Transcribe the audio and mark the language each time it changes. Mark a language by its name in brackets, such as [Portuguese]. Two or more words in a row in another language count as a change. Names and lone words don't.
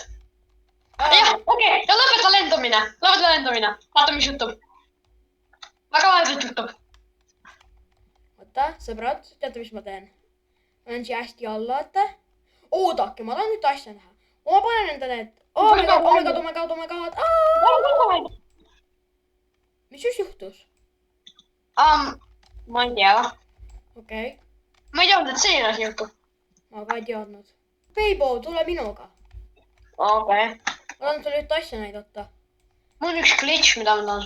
[Estonian] jah , okei , ja lõpeta lendamine . vaata , mis juhtub . väga vaheselt juhtub . oota , sõbrad , teate , mis ma teen ? ma lähen siia hästi alla , vaata . oodake , ma tahan ühte asja näha . ma panen enda need . [English] oh my god . [Estonian] mis just juhtus ? ma ei tea . okei , ma ei teadnud , et selline asi juhtub . ma ka ei teadnud . Beibo , tule minuga . okei . ma tahan sulle ühte asja näidata . mul on üks glitch , mida ma tahan sulle